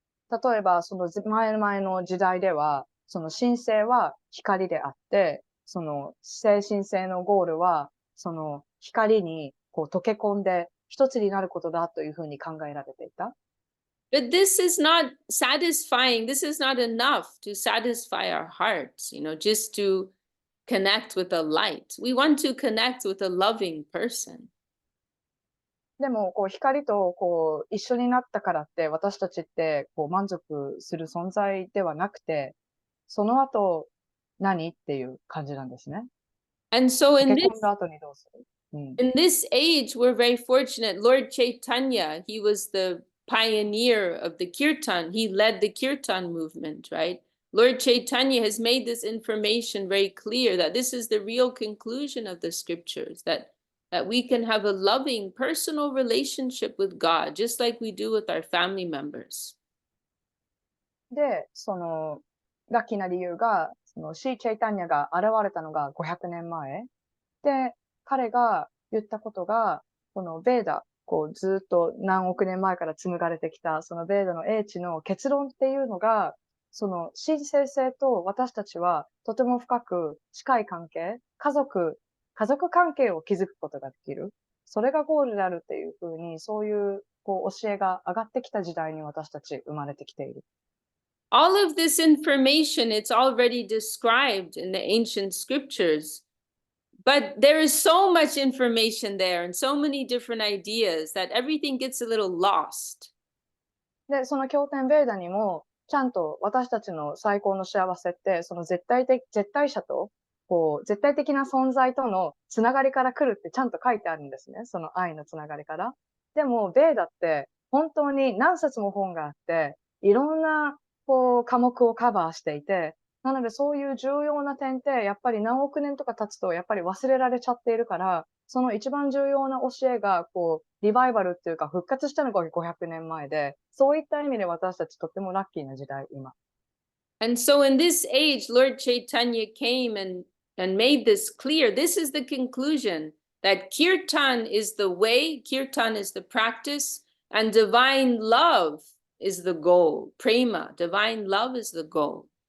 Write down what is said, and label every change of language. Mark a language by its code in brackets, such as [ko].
[ja] 例えば、その前々の時代では、その神聖は光であって、その精神性のゴールは、その光にこう溶け込んで一つになることだというふうに考えられていた。 [en] But this is not satisfying. This is not enough to satisfy our hearts, just to connect with a light. We want to connect with a loving person. [ja] でも、こう光とこう一緒になったからって私たちってこう満足する存在ではなくて、その後何っていう感じなんですね。 [en] And so in [ja] 溶け込んだ後にどうする？ [en] in this age, we're very fortunate. Lord Chaitanya, he was the pioneer of the kirtan. He led the kirtan movement, right? Lord Chaitanya has made this information very clear that this is the real conclusion of the scriptures, that that we can have a loving personal relationship with God, just like we do with our family members. [ja] で、その、ラッキーな理由が、その、シー・チェイタンニャが現れたのが500年前。で、彼が言ったことが、このベーダ、こう、ずっと何億年前から紡がれてきた、そのベーダの英知の結論っていうのが、その、神聖性と私たちはとても深く近い関係、家族関係を築くことができる。それがゴールであるっていうふうに、そういう、こう、教えが上がってきた時代に私たち生まれてきている。 [en] All of this information, it's already described in the ancient scriptures, but there is so much information there and so many different ideas that everything gets a little lost. [ja] で、その経典ベーダにも、ちゃんと私たちの最高の幸せって、その絶対者と、こう、絶対的な存在とのつながりから来るってちゃんと書いてあるんですね。その愛のつながりから。でも、ベーダって本当に何冊も本があって、いろんな、こう、科目をカバーしていて、なのでそういう重要な点って、やっぱり何億年とか経つと、やっぱり忘れられちゃっているから、その一番重要な教えが、こう、リバイバルっていうか復活したのが500年前で、そういった意味で私たちとってもラッキーな時代、今。 [en] And so in this age, Lord Chaitanya came and made this clear. This is the conclusion that kirtan is the way, kirtan is the practice, and divine love is the goal. Prema, divine love is the goal.